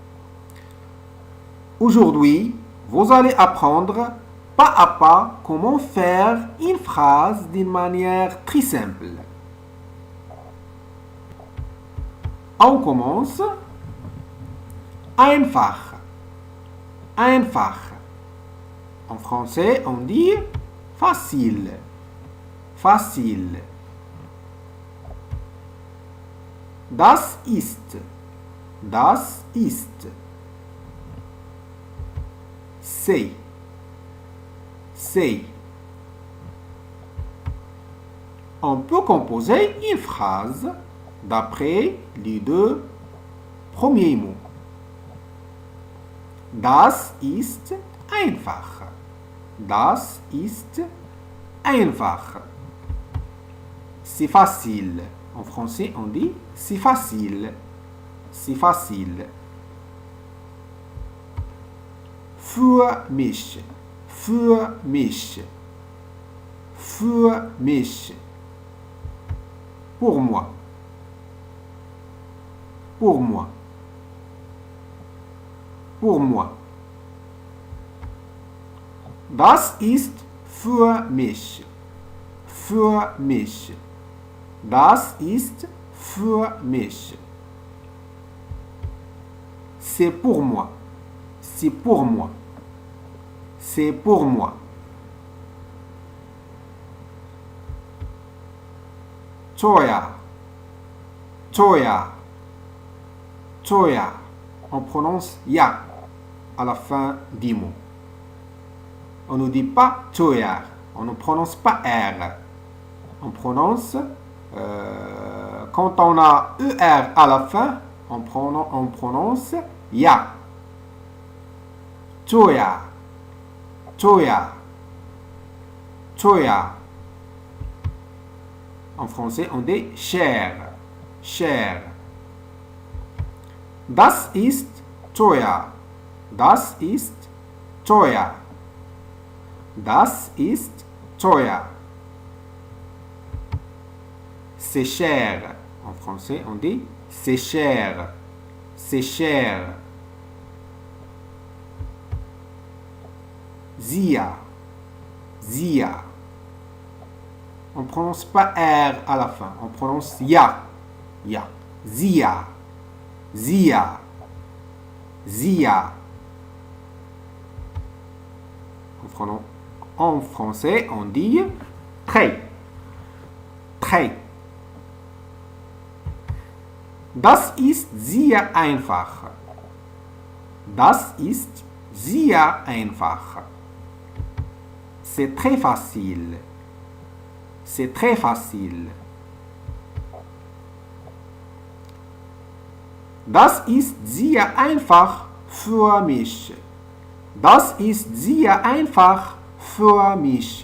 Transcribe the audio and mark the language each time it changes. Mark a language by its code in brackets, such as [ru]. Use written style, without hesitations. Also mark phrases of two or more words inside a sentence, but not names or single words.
[fr] Aujourd'hui, vous allez apprendre pas à pas comment faire une phrase d'une manière très simple. On commence. [de] Einfach. Einfach. [fr] En français, on dit facile. Facile. [de] Das ist. Das ist. [fr] C'est. C'est. On peut composer une phrase d'après les deux premiers mots. [de] Das ist einfach. Das ist einfach. [fr] C'est facile. En français, on dit c'est facile. C'est facile. [de] Für mich. Für mich. Für mich. [fr] Pour moi. Pour moi. Pour moi. [de] Das ist für mich. Für mich. Das ist für mich. [fr] C'est pour moi. C'est pour moi. C'est pour moi. [de] Teuer. Teuer. Teuer. [fr] On prononce ya à la fin du mot. On ne dit pas teuer. On ne prononce pas R. On prononce, quand on a ER à la fin, on prononce ya. [de] Teuer. Teuer. Teuer. [fr] En français, on dit cher. Cher. [de] Das ist teuer. Das ist teuer. Das ist teuer. [fr] C'est cher. En français, on dit c'est cher. C'est cher. Zia. [de] Zia. [fr] On ne prononce pas R à la fin. On prononce ya. Ya. [de] Zia. Zia. [fr] Zia. En français, on dit très. Très. [de] Das ist sehr einfach. Das ist sehr einfach. [fr] C'est très facile. C'est très facile. [de] Das ist sehr einfach für mich. Das ist sehr einfach für mich.